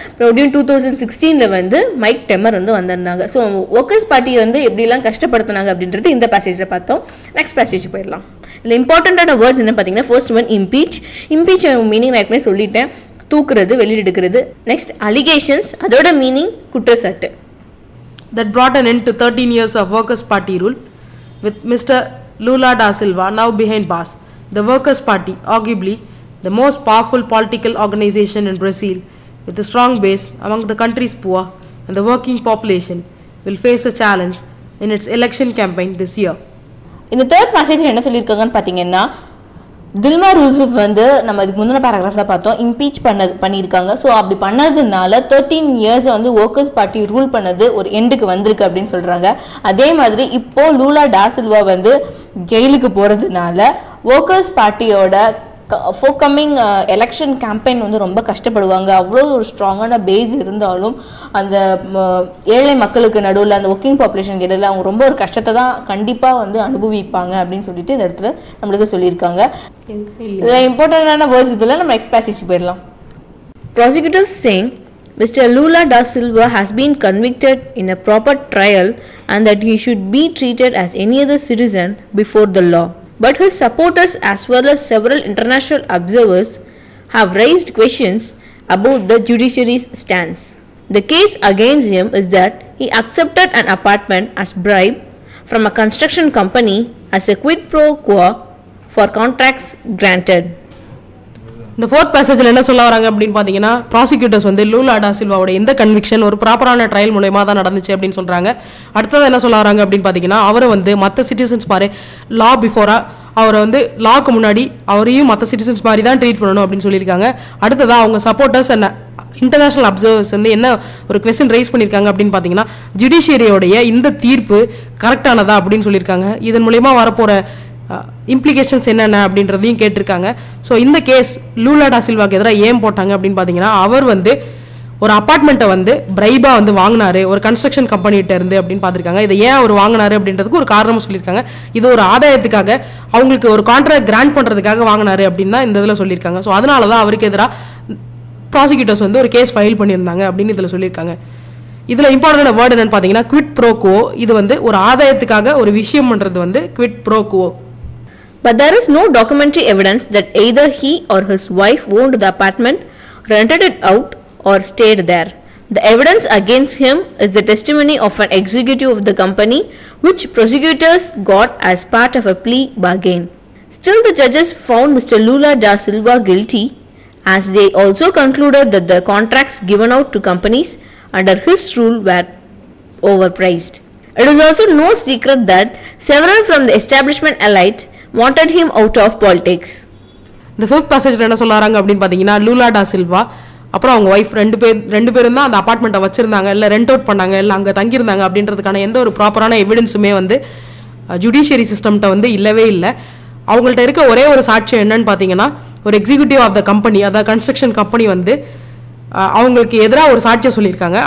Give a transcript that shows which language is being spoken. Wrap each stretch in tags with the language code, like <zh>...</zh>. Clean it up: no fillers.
<ta>மறுபடியும் 2016 வந்து மைக் டெமர் வந்து வந்திருந்தாங்க. ஸோ ஒர்க்கர்ஸ் பார்ட்டியை வந்து எப்படிலாம் கஷ்டப்படுத்தினாங்க அப்படின்றது இந்த பேசேஜில் பார்த்தோம். நெக்ஸ்ட் பேசேஜ் போயிடலாம். இதில் இம்பார்ட்டண்ட்டான வேர்ட்ஸ் என்ன பார்த்தீங்கன்னா first one impeach. Impeach meaning நான் ஏற்கனவே சொல்லிட்டேன், தூக்குறது, வெளியெடுக்கிறது. நெக்ஸ்ட் அலிகேஷன்ஸ், அதோட மீனிங் குற்றச்சாட்டு.</ta> <en>That brought an end to 13 years of Workers' Party rule with Mr. Lula da Silva now behind bars. The Workers' Party, arguably the most powerful political organization in Brazil with a strong base among the country's poor and the working population, will face a challenge in its election campaign this year.</en> <ta>இந்த third பேசேஜில் என்ன பார்த்தீங்கன்னா தில்மா ரூசஃப் வந்து நம்ம இதுக்கு முந்தின பேராகிராஃபில் பார்த்தோம் impeach பண்ணியிருக்காங்க. So அப்படி பண்ணதுனால 13 இயர்ஸ் வந்து ஒர்க்கர்ஸ் பார்ட்டி ரூல் பண்ணது ஒரு எண்டுக்கு வந்திருக்கு அப்படின்னு சொல்கிறாங்க. அதே மாதிரி இப்போ லூலா டா சில்வா வந்து ஜெயிலுக்கு போகிறதுனால ஒர்க்கர்ஸ் பார்ட்டியோட ஃபோர்கமிங் எலெக்ஷன் கேம்பெயின் வந்து ரொம்ப கஷ்டப்படுவாங்க. அவ்வளோ ஒரு ஸ்ட்ராங்கான பேஸ் இருந்தாலும் அந்த ஏழை மக்களுக்கு நடுவில் அந்த ஒர்க்கிங் பாப்புலேஷன் இடையில அவங்க ரொம்ப ஒரு கஷ்டத்தை தான் கண்டிப்பாக வந்து அனுபவிப்பாங்க அப்படின்னு சொல்லிட்டு இந்த இடத்துல நம்மளுக்கு சொல்லியிருக்காங்க. இதில் இம்பார்ட்டண்டான வேர்ட்ஸ் இதில் நம்ம நெக்ஸ்ட் பேசேஜ் போயிடலாம்.</ta> <en>Prosecutors saying Mr. Lula da Silva has been convicted in a proper trial and that he should be treated as any other citizen before the law. But his supporters as well as several international observers have raised questions about the judiciary's stance. The case against him is that he accepted an apartment as bribe from a construction company as a quid pro quo for contracts granted.</en> <ta>இந்த fourth பேசேஜில் என்ன சொல்ல வராங்க அப்படின்னு பார்த்தீங்கன்னா prosecutors வந்து Lula டா சில்வாவோட எந்த conviction ஒரு ப்ராப்பரான ட்ரையல் மூலயமா தான் நடந்துச்சு அப்படின்னு சொல்கிறாங்க. அடுத்தது என்ன சொல்ல வராங்க அப்படின்னு பார்த்தீங்கன்னா அவரை வந்து மற்ற சிட்டிசன்ஸ் மாதிரி லா பிஃபோராக அவரை வந்து லாக்கு முன்னாடி அவரையும் மற்ற சிட்டிசன்ஸ் மாதிரி தான் ட்ரீட் பண்ணணும் அப்படின்னு சொல்லியிருக்காங்க. அடுத்ததாக அவங்க சப்போர்ட்டர்ஸ் என்ன இன்டர்நேஷனல் அப்சர்வர்ஸ் வந்து என்ன ஒரு கொஸ்டின் ரைஸ் பண்ணியிருக்காங்க அப்படின்னு பார்த்தீங்கன்னா ஜுடிஷியரியோடைய இந்த தீர்ப்பு கரெக்டானதா அப்படின்னு சொல்லியிருக்காங்க. இதன் மூலயமா வரப்போகிற இம்ப்ளிகேஷன்ஸ் என்னென்ன அப்படின்றதையும் கேட்டிருக்காங்க. ஸோ இந்த கேஸ் லூலா டா சில்வாக்கு எதிராக ஏன் போட்டாங்க அப்படின்னு பார்த்தீங்கன்னா அவர் வந்து ஒரு அப்பார்ட்மெண்ட்டை வந்து பிரைபாக வந்து வாங்கினாரு ஒரு கன்ஸ்ட்ரக்ஷன் கம்பெனிகிட்ட இருந்து அப்படின்னு பார்த்துருக்காங்க. இதை ஏன் அவர் வாங்கினாரு அப்படின்றதுக்கு ஒரு காரணமும் சொல்லியிருக்காங்க. இது ஒரு ஆதாயத்துக்காக அவங்களுக்கு ஒரு கான்ட்ராக்ட் கிராண்ட் பண்ணுறதுக்காக வாங்கினாரு அப்படின்னு தான் இந்த இதில் சொல்லியிருக்காங்க. ஸோ அதனால தான் அவருக்கு எதிராக ப்ராசிக்யூட்டர்ஸ் வந்து ஒரு கேஸ் ஃபைல் பண்ணியிருந்தாங்க அப்படின்னு இதில் சொல்லியிருக்காங்க. இதில் இம்பார்ட்டன்ட் வேர்டு என்னன்னு பார்த்தீங்கன்னா குவிட் ப்ரோ குவோ. இது வந்து ஒரு ஆதாயத்துக்காக ஒரு விஷயம் பண்ணுறது வந்து quit bro Guo.</ta> <en>But there is no documentary evidence that either he or his wife owned the apartment, rented it out, or stayed there. The evidence against him is the testimony of an executive of the company, which prosecutors got as part of a plea bargain. Still, the judges found Mr. Lula da Silva guilty, as they also concluded that the contracts given out to companies under his rule were overpriced. It is also no secret that several from the establishment elite wanted him out of politics.</en> <ta>இந்த fifth பேசேஜில் என்ன சொல்கிறாங்க அப்படின்னு பார்த்தீங்கன்னா Lula டா சில்வா அப்புறம் அவங்க wife ரெண்டு பேரும் தான் அந்த அப்பார்ட்மெண்ட்டை வச்சுருந்தாங்க, இல்லை ரெண்ட் அவுட் பண்ணாங்க, இல்லை அங்கே தங்கியிருந்தாங்க அப்படின்றதுக்கான எந்த ஒரு ப்ராப்பரான எவிடன்ஸுமே வந்து ஜுடிஷியரி சிஸ்டம்கிட்ட வந்து இல்லவே இல்லை. அவங்கள்ட்ட இருக்க ஒரே ஒரு சாட்சியம் என்னன்னு பார்த்தீங்கன்னா ஒரு எக்ஸிக்யூட்டிவ் ஆஃப் த கம்பெனி, அதாவது கன்ஸ்ட்ரக்ஷன் கம்பெனி வந்து அவங்களுக்கு எதிராக ஒரு சாட்சியம் சொல்லியிருக்காங்க.</ta>